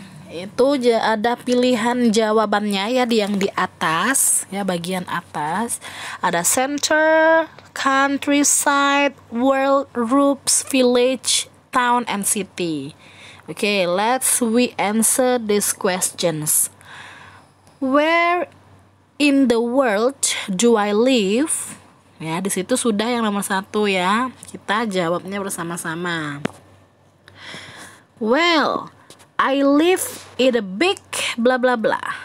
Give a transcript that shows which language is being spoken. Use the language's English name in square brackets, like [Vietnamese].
[Indonesian] Itu ada pilihan jawabannya ya yang di atas, ya bagian atas. [English] Ada center, countryside, world, roofs, village, town, and city. Okay, we answer these questions. Where in the world do I live? [Indonesian] Ya, di situ sudah yang nomor 1 ya. Kita jawabnya bersama-sama. [English] Well, I live in a big bla bla bla.